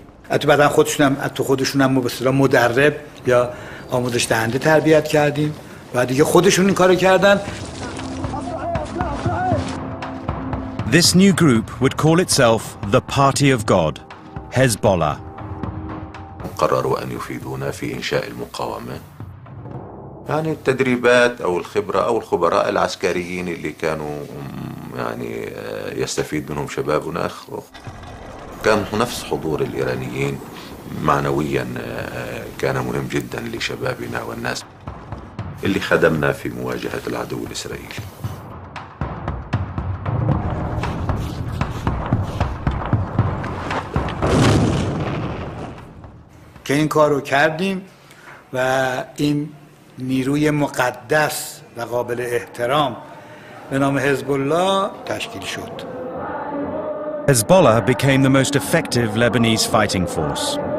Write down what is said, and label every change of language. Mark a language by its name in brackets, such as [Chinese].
[Persian] حتی بعدن خودشون هم به اصطلاح مدرب یا آموزش دهنده تربیت کردیم و دیگه خودشون این کارو کردن. [English] This new group would call itself the Party of God, Hezbollah. [Arabic] قرروا أن يفيدونا في إنشاء المقاومة. يعني التدريبات أو الخبرة أو الخبراء العسكريين اللي كانوا يعني يستفيد منهم شبابنا، كان نفس حضور الإيرانيين معنويا كان مهم جدا لشبابنا والناس اللي خدمنا في مواجهة العدو الإسرائيلي. [Persian] که این کار رو کردیم و این نیروی مقدس و قابل احترام به نام حزب الله تشکیل شد. [English] Hezbollah became the most effective Lebanese fighting force.